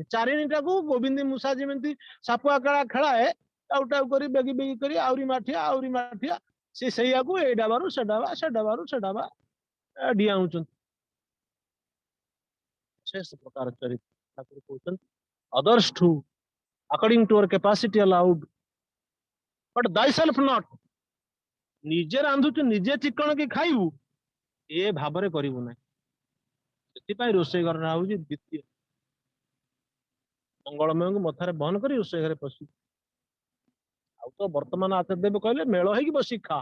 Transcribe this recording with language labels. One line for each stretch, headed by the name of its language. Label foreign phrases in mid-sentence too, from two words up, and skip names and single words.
Odia: ଚାରିଣୀଟାକୁ ଗୋବିନ୍ଦ ମୂଷା ଯେମିତି ସାପୁଆ କାଳା ଖେଳାଏ, ଟାଉ ଟାଉ କରି ବେଗି ବେଗି କରି ଆହୁରି ମାଠିଆ, ସେ ସେଇଆକୁ ଏଇ ଡାବାରୁ ସେ ଡାବା, ସେ ଡାବାରୁ ସେ ଡାବା ଡିଆଉଛନ୍ତି। ଶେଷ ପ୍ରକାର ଚରିତ୍ର ଠାକୁର କହୁଛନ୍ତି,
English: others too according to your capacity allowed but thyself not।
Odia: ନିଜେ ରାନ୍ଧୁଛୁ ନିଜେ ଚିକଣ କି ଖାଇବୁ, ଏ ଭାବରେ କରିବୁ ନାହିଁ। ସେଥିପାଇଁ ରୋଷେଇ ଘରଟା ହଉଛି ଦ୍ୱିତୀୟ ମଙ୍ଗଳମୟଙ୍କୁ ମଥାରେ ବହନ କରି ରୋଷେଇ ଘରେ ପଶିବୁ। ଆଉ ତ ବର୍ତ୍ତମାନ ଆଚାର୍ଯ୍ୟ ଦେବ କହିଲେ ମେଳ ହେଇକି ବସିକି ଖା।